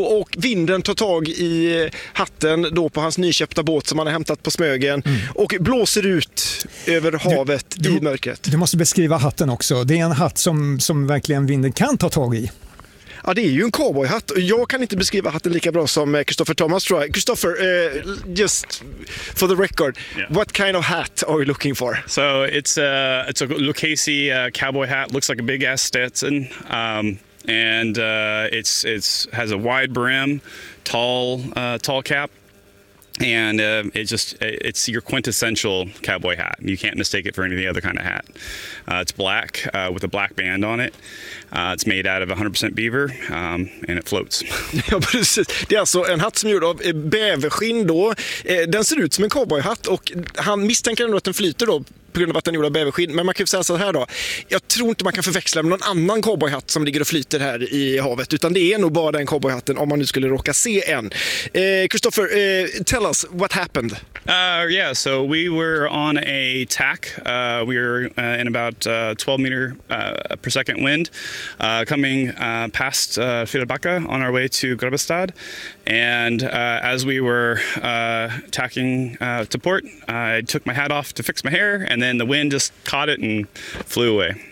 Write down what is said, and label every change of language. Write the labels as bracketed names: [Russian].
[Swedish] Och vinden tar tag i hatten då på hans nyköpta båt som han har hämtat på Smögen och blåser ut över havet i mörkret. Du måste beskriva hatten också. Det är en hatt som verkligen vinden kan ta tag i. Ja, det är ju en cowboyhatt. Jag kan inte beskriva hatten lika bra som Christopher Thomas tror jag. [English] Christopher, just for the record, what kind of hat are you looking for? So it's a Lucchese cowboy hat. Looks like a big ass Stetson. And it's has a wide brim, tall cap, and it's your quintessential cowboy hat. You can't mistake it for any other kind of hat. It's black with a black band on it. It's made out of 100% beaver, and it floats. [Swedish] Ja, precis. Det är alltså en hatt som är gjord av bäverskinn då. Den ser ut som en cowboyhatt och han misstänker ändå att den flyter då på grund av att den är gjord av bäverskinn. Men man kan ju säga så här då. Jag tror inte man kan förväxla med någon annan cowboyhatt som ligger och flyter här i havet. Utan det är nog bara den cowboyhatten om man nu skulle råka se en. [English] Christopher, tell us what happened. Yeah, so we were on a tack. We were in about 12 meter per second wind. Coming past Fjällbacka on our way to Grebbestad, and as we were tacking to port, I took my hat off to fix my hair, and then the wind just caught it and flew away.